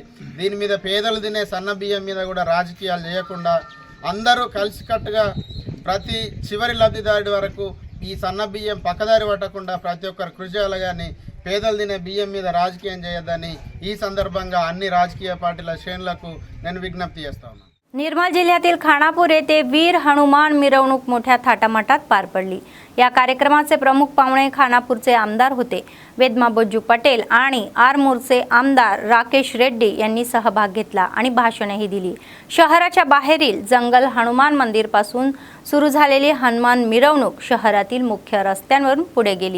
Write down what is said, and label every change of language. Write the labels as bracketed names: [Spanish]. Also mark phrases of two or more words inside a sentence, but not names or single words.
[Telugu] దీని మీద పేదలు తినే సన్న బియ్యం మీద కూడా రాజకీయాలు చేయకుండా అందరూ కలిసికట్టుగా ప్రతి చివరి లబ్ధిదారుడి వరకు ఈ సన్న బియ్యం పక్కదారి పట్టకుండా ప్రతి ఒక్కరు కృషి చేయాలి కానీ పేదలు తినే బియ్యం మీద రాజకీయం చేయొద్దని ఈ సందర్భంగా అన్ని రాజకీయ పార్టీల శ్రేణులకు నేను విజ్ఞప్తి చేస్తా ఉన్నాను। [Marathi] निर्मल जिल्ह्यातील खानापूर येथे वीर हनुमान मिरवणूक मोठ्या थाटामाटात पार पडली। या कार्यक्रमाचे प्रमुख पाहुणे खानापूरचे आमदार होते। वेदमाबोज्जू पटेल आणि आरमूरचे आमदार राकेश रेड्डी यांनी सहभाग घेतला आणि भाषणही दिली। शहराच्या बाहेरील जंगल हनुमान मंदिर पासून सुरू झालेली हनुमान मिरवणूक शहरातील मुख्य रस्त्यांवरून पुढे गेली।